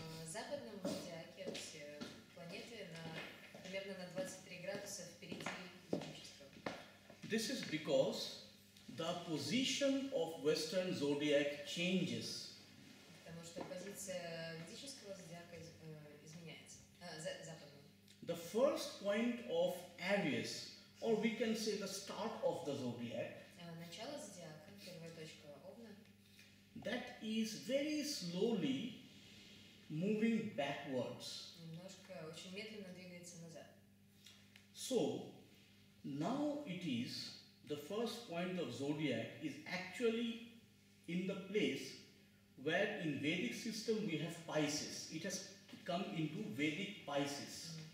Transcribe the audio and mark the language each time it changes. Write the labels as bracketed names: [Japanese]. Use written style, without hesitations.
[Russian] в западном зодиаке все планеты примерно на 23 градуса впереди ведического. [English] This is because the position of Western zodiac changes. [Russian] Потому что позиция ведического зодиака изменяется. Западного. [English] The first point of Aries, or we can say the start of the zodiac, [Russian] Начало зодиака, первая точка Овна, [English] that is very slowly moving backwards. [Russian] немножко, очень медленно двигается назад. [English] So, now it is the first point of zodiac is actually in the place where in Vedic system we have Pisces. It has come into Vedic Pisces.